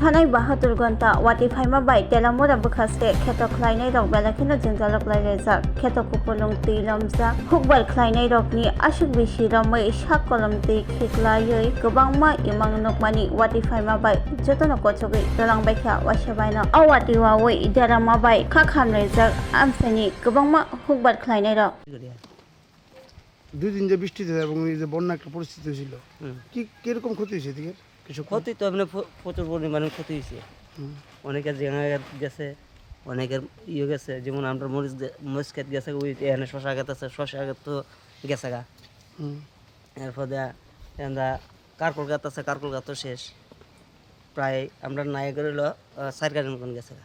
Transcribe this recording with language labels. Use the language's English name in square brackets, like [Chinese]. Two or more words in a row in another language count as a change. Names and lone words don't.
[Kok Borok] Thanai 72 ঘন্টা wati phaima bai telamura bukhaste kheto khlainai rok belakhino jingjalok lairajak kheto kupulung tilamja hukbal khlainai rokni ashuk bishi ramai sak kolom ti khiklaioi kwbangma imang nokmani wati phaima bai jotono kochogui rolangbai kha wasabaino awati wawoi derama bai khakhamrejak amsani kwbangma hukbal khlainai rok [Bangla] দুই দিন যে বৃষ্টিতে এবং এই যে বন্যা একটা পরিস্থিতি ছিল কি কিরকম ক্ষতি হয়েছে এদিকে কৃষক ক্ষতি তো এমনি প্রচুর পরিমাণে ক্ষতি হয়েছে অনেকের জায়গা গেছে অনেকের গেছে যেমন আমরা মরিচ ক্ষেত গেছে ওই এখানে শশা ক্ষেত আছে শশা ক্ষেত তো গেছে গা এরপরে আমরা কারকল গাছ আছে কারকল গাছ তো শেষ প্রায় আমরা নাই করে হলো 4 গাড়ির মতন গেছে গা।